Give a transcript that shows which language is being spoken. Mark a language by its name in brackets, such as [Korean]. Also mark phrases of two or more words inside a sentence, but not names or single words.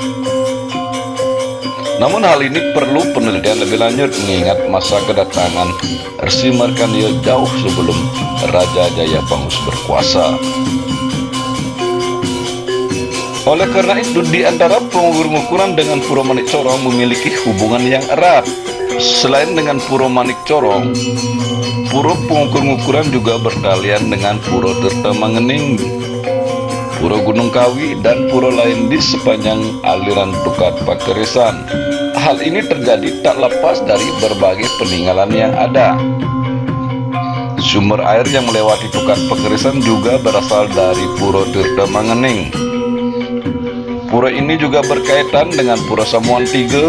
[Indonesian] Namun hal ini perlu penelitian lebih lanjut mengingat masa kedatangan Rsi Markandeya jauh sebelum Raja Jayapangus berkuasa. Oleh karena itu, di antara pengukur-ngukuran dengan Pura Manik Corong memiliki hubungan yang erat. Selain dengan Pura Manik Corong, Pura Pengukur-ngukuran juga berkalian dengan Pura Tirta Mangening, Pura Gunung Kawi, dan pura lain di sepanjang aliran Tukat Pakerisan. Hal ini terjadi tak lepas dari berbagai peninggalan yang ada. Sumber air yang melewati Tukat Pakerisan juga berasal dari Pura Tirta Mangening. Pura ini juga berkaitan dengan Pura Samuan III.